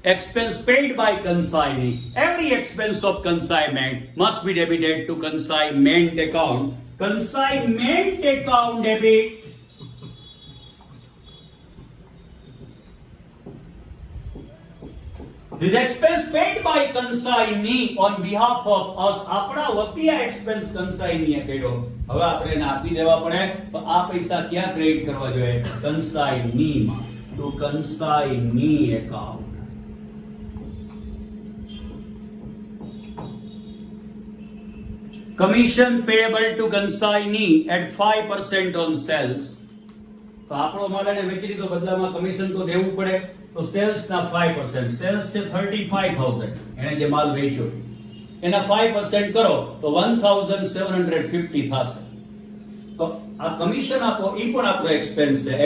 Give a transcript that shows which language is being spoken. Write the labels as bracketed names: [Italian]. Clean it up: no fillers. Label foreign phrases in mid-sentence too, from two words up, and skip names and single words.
[English] expense paid by consignee. Every expense of consignment must be debited to consignment account. Consignment account debit. This expense paid by consignee on behalf of us. [Gujarati] આપણા વતી આ expense consigneeએ કર્યો. હવે આપણે એને આપી દેવા પડે તો આ પૈસા ક્યાં ક્રેડિટ કરવા જોઈએ? consignee માં. [English] to consignee account. Commission payable to consignee at 5% on sales. [Gujarati] તો આપણો માલ એને વેચી દીધો, બદલામાં કમિશન તો દેવું પડે. તો સેલ્સ ના 5%, સેલ્સ છે 35,000, એને જે માલ વેચ્યો એના 5% કરો તો 1,750 થશે. તો આ કમિશન આપો એ પણ આપણો એક્સપેન્સ છે.